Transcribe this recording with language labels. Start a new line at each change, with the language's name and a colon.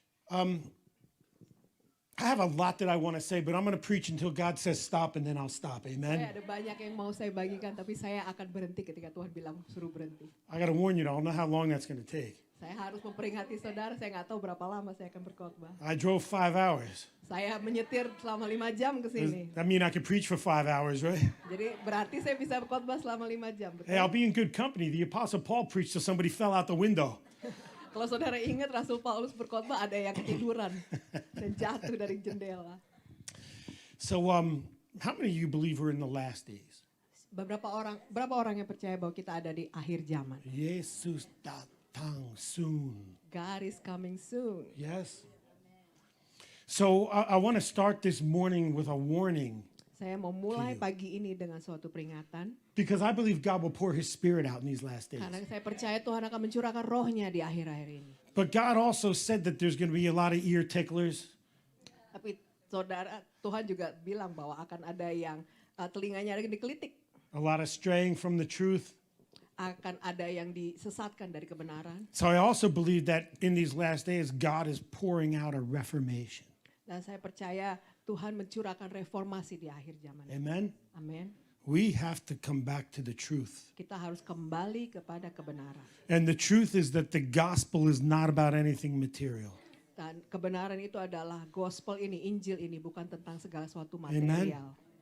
English: I have a lot that I want to say, but I'm going to preach until God says stop, and then I'll stop. Amen.
Indonesian: Ada banyak yang mau saya bagikan, tapi saya akan berhenti ketika Tuhan bilang suruh berhenti.
English: I got to warn you, I don't know how long that's going to take.
Indonesian: Saya harus memperingati saudara, saya nggak tahu berapa lama saya akan berkhotbah.
English: I drove 5 hours.
Indonesian: Saya menyetir selama 5 jam ke sini.
English: That means I could preach for 5 hours, right?
Indonesian: Jadi berarti saya bisa berkhotbah selama 5 jam. Betul?
English: Hey, I'll be in good company. The Apostle Paul preached till somebody fell out the window.
Indonesian: Kalau saudara ingat Rasul Paulus berkhotbah, ada yang ketiduran dan jatuh dari jendela.
English: So, how many of you believe we're in the last days?
Indonesian: Berapa orang yang percaya bahwa kita ada di akhir zaman? Yesus datang soon.
English: God is coming soon. Yes. So I want to start this morning with a warning.
Indonesian: Saya mau mulai pagi ini dengan suatu peringatan.
English: Because I believe God will pour his spirit out in these last days.
Indonesian: Karena saya percaya Tuhan akan mencurahkan rohnya di akhir-akhir ini.
English: But God also said that there's going to be a lot of ear ticklers.
Indonesian: Tapi saudara, Tuhan juga bilang bahwa akan ada yang telinganya ada yang dikelitik.
English: A lot of straying from the truth.
Indonesian: Akan ada yang disesatkan dari kebenaran.
English: So I also believe that in these last days, God is pouring out a reformation.
Indonesian: Dan saya percaya Tuhan mencurahkan reformasi di akhir zaman.
English: Amen.
Indonesian: Amin.
English: We have to come back to the truth.
Indonesian: Kita harus kembali kepada kebenaran.
English: And the truth is that the gospel is not about anything material.
Indonesian: Dan kebenaran itu adalah gospel ini, Injil ini bukan tentang segala sesuatu material.